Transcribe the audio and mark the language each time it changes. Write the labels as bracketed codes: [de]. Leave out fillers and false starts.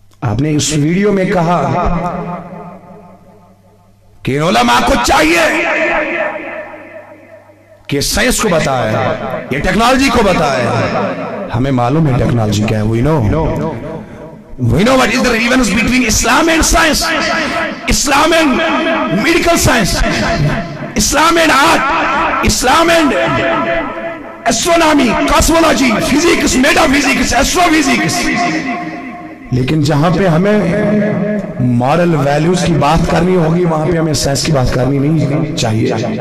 [ur] آپ نے اس ویڈیو میں کہا کہ علماء کو چاہیے کہ سائنس کو بتائے، یہ ٹیکنالوجی کو بتائے. ہمیں معلوم ہے ٹیکنالوجی کیا ہے. [en] we know what is the relevance between Islam and science, Islam and medical science, Islam and art, Islam and [ur] ایسٹرونامی، cosmology, physics, meta physics, astro physics, لیکن جہاں پہ ہمیں مورل ویلیوز کی بات کرنی ہوگی وہاں پہ ہمیں سائنس کی بات کرنی نہیں چاہیے.